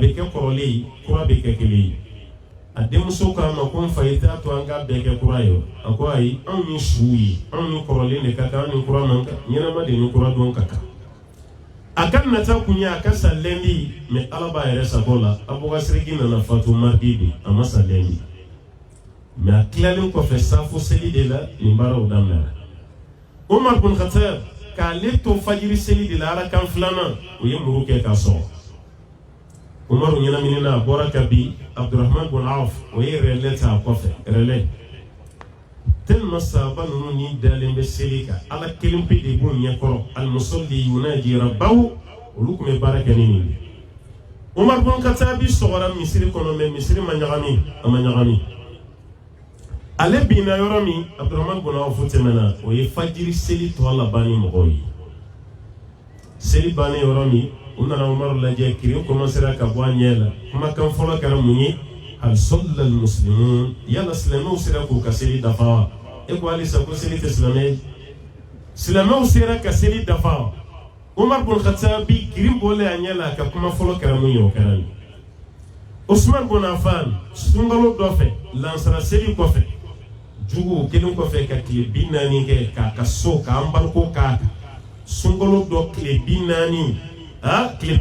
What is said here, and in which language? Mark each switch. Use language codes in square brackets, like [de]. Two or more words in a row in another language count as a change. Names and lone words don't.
[bm] bɛ kɛ kɔrɔlen ye kura bɛ kɛ kelen ye a denmuso k'a ma ko n fa i t'a to an ka bɛɛ kɛ kura ye a ko ayi anw ni suw ye anw ni kɔrɔlen de ka kan anw ni kura man kan ɲɛnama de ni kura don ka kan a ka nata kun ye a ka sa lɛndi mais ala b'a yɛrɛ sago la Abuka Siriki nana fatu mardi de a ma sa lɛndi mais a tilalen kɔfɛ safo seli de la nin baaraw daminɛra Umar bin Khattab k'ale to fajiri seli de la ala kan filanan o ye muru kɛ k'a sɔrɔ Umaru ɲɛnaminina a bɔra ka bi Abdurrahman bin Auf o ye relais ta a kɔfɛ [fr] relais tellement [bm] sahaba ninnu ni dalen bɛ seli kan ala kelen pe de b'u ɲɛkɔrɔ [ar] المصلي يناجي ربه [bm] olu tun bɛ baara kɛ ni nin ye Umar bin Khattab sɔgɔra misiri kɔnɔ mais misiri ma ɲagami ale binna yɔrɔ min Abdurrahman bin Auf tɛmɛna o ye fajiri seli tɔ laban ni mɔgɔw ye seli bannen yɔrɔ min u nana Umaru lajɛ kiri commencera ka bɔ a ɲɛ la kumakan fɔlɔ kɛra mun ye [ar] هل صلى المسلمون [bm] yala silamɛw sera k'u ka seli dafa wa e ko halisa ko seli tɛ silamɛ ye silamɛw sera ka seli dafa wa Umar bin Khattab girin bɔlen a ɲɛ la ka kuma fɔlɔ kɛra mun ye o kɛra nin Usman bin Affan sunkalo dɔ fɛ lansara seli kɔfɛ jugu kelen kɔfɛ ka tile 40 kɛ k'a ka so k'an bariko k'a kan sunkalo dɔ tile 40 tile